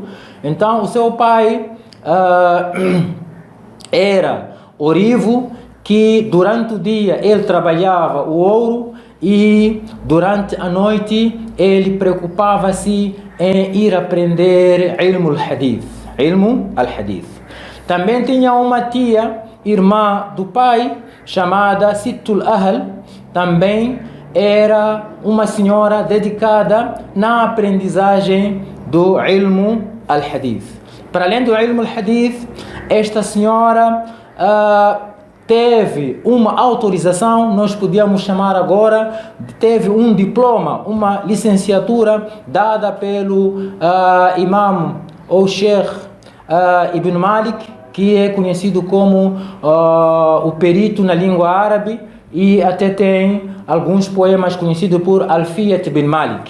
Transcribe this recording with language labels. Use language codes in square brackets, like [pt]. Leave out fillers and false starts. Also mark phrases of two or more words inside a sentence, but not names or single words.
[pt] Então, o seu pai era orivo, que durante o dia ele trabalhava o ouro e durante a noite ele preocupava-se em ir aprender [ar] علم الحديث. [pt] Também tinha uma tia, irmã do pai, chamada Sittul Ahl, também era uma senhora dedicada na aprendizagem do [ar] علم الحديث. [pt] Para além do [ar] علم الحديث, [pt] esta senhora teve uma autorização, nós podíamos chamar agora, teve um diploma, uma licenciatura dada pelo imam ou Sheikh Ibn Malik, que é conhecido como o perito na língua árabe, e até tem alguns poemas conhecidos por Alfiyat bin Malik.